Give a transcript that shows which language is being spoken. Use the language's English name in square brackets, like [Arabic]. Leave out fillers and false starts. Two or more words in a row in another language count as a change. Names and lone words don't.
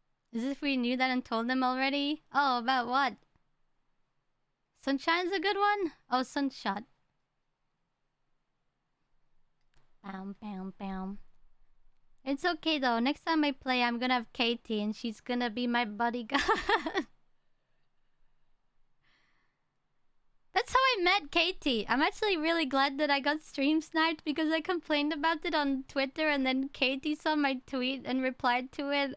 [English] As if we knew that and told them already. Oh, about what? Sunshine's a good one? Oh, Sunshot. Bam, bam, bam. It's okay though. Next time I play, I'm gonna have Katie and she's gonna be my bodyguard. That's how I met Katie. I'm actually really glad that I got stream sniped because I complained about it on Twitter and then Katie saw my tweet and replied to it.